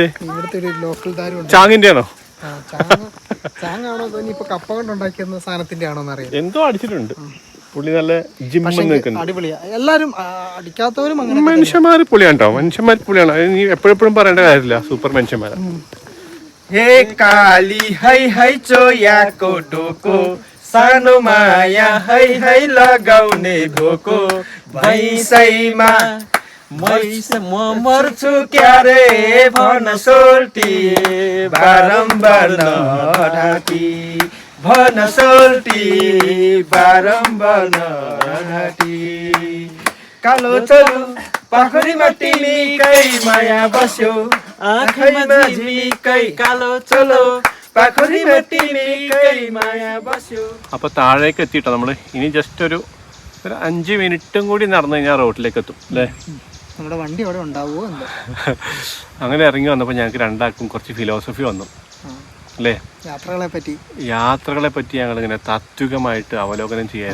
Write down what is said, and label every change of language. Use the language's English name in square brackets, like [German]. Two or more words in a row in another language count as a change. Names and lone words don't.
[Malayalam] ഇവിടുത്തെ ഒരു ലോക്കൽ താരം ചാങ്ങിന്റെ ആണോ? ചാങ്ങാണോ തോന്നി ഇപ്പൊ കപ്പ കൊണ്ട് ഉണ്ടാക്കിയ സാധനത്തിന്റെ ആണോന്ന് അറിയാം. എന്തോ അടിച്ചിട്ടുണ്ട് പുള്ളി. നല്ല ജിമ്മിൽ നിൽക്കുന്നു. അടിപൊളിയാ. എല്ലാരും അടിക്കാത്തവരും അങ്ങനെ മനുഷ്യന്മാര് പുള്ളിയാണ്ടോ. മനുഷ്യന്മാർ പുള്ളിയാണ്. നീ എപ്പോഴെപ്പോഴും പറയേണ്ട കാര്യമില്ല. സൂപ്പർ മനുഷ്യന്മാരാ. [Nepali] हे काली है चोयाको टोको सानो माया है लगाउने धोको भैँसैमा म मर्छु क्यारे भन सोल्टी बारम्बार नढाकी भन सोल्टी बारम्बार नढाकी कालो चलु पाखरीमा तिमीकै माया बस्यो आँखैमा झिमिकै कालो चलो पाखरीमा तिमीकै माया बस्यो. [Malayalam] അപ്പൊ താഴേക്ക് എത്തിയിട്ടോ നമ്മള്. ഇനി ജസ്റ്റ് ഒരു 5 മിനിറ്റും കൂടി നടന്നു കഴിഞ്ഞാൽ റോഡിലേക്ക് എത്തും അല്ലേ. നമ്മുടെ വണ്ടി അവിടെ ഉണ്ടാവുമോ എന്താ. അങ്ങനെ ഇറങ്ങി വന്നപ്പോൾ ഞങ്ങൾക്ക് രണ്ടാൾക്കും കുറച്ച് ഫിലോസഫി വന്നു അല്ലേ. യാത്രകളെ പറ്റി ഞങ്ങൾ ഇങ്ങനെ താത്വികമായിട്ട് അവലോകനം ചെയ്യാൻ